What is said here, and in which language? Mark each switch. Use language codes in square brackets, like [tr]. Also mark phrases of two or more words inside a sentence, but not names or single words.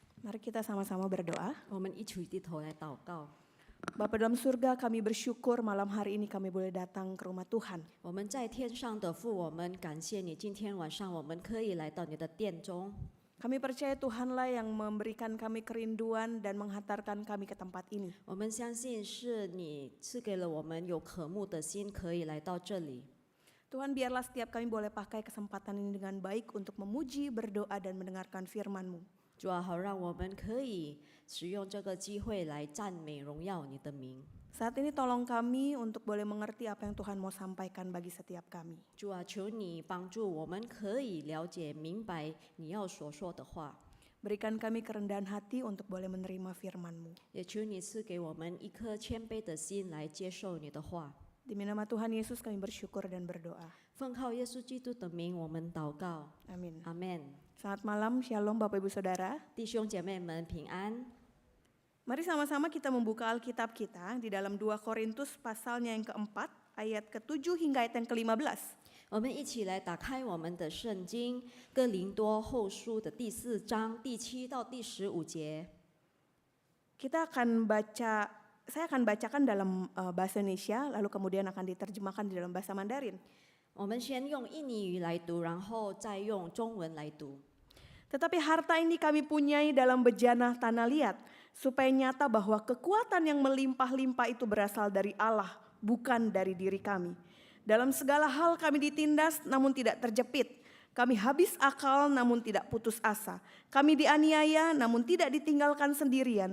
[id] Mari kita sama-sama berdoa. [zh] 我们一起低头来祷告。 [id] Bapa dalam surga, kami bersyukur malam hari ini kami boleh datang ke rumah Tuhan. [zh] 我们在天上的父，我们感谢你，今天晚上我们可以来到你的殿中。 [id] Kami percaya Tuhanlah yang memberikan kami kerinduan dan menghantarkan kami ke tempat ini. [zh] 我们相信是你赐给了我们有渴慕的心，可以来到这里。 [id] Tuhan, biarlah setiap kami boleh pakai kesempatan ini dengan baik untuk memuji, berdoa, dan mendengarkan firman-Mu. [zh] 主啊，好让我们可以使用这个机会来赞美荣耀你的名。 [id] Saat ini tolong kami untuk boleh mengerti apa yang Tuhan mau sampaikan bagi setiap kami. [zh] 主啊，求你帮助我们可以了解明白你要所说的话， [id] Berikan kami kerendahan hati untuk boleh menerima firman-Mu. [zh] 也求你赐给我们一颗谦卑的心来接受你的话。 [id] Demi nama Tuhan Yesus kami bersyukur dan berdoa. [zh] 奉靠耶稣基督的名，我们祷告， [id] Amin. [zh] 阿门。 [id] Selamat malam, Shalom Bapak Ibu Saudara. [zh] 弟兄姐妹们平安。 [id] Mari sama-sama kita membuka Alkitab kita di dalam 2 Korintus pasalnya yang keempat, ayat ke-7 hingga ayat yang ke-15. [zh] 我们一起来打开我们的圣经《哥林多后书》的第4章第7到第15节。 [id] Saya akan bacakan dalam bahasa Indonesia, lalu kemudian akan diterjemahkan di dalam bahasa Mandarin. [zh] 我们先用印尼语来读，然后再用中文来读。 [id] Tetapi harta ini kami punyai dalam bejana tanah liat, supaya nyata bahwa kekuatan yang melimpah-limpah itu berasal dari Allah, bukan dari diri kami. Dalam segala hal kami ditindas namun tidak terjepit. Kami habis akal namun tidak putus asa. Kami dianiaya namun tidak ditinggalkan sendirian.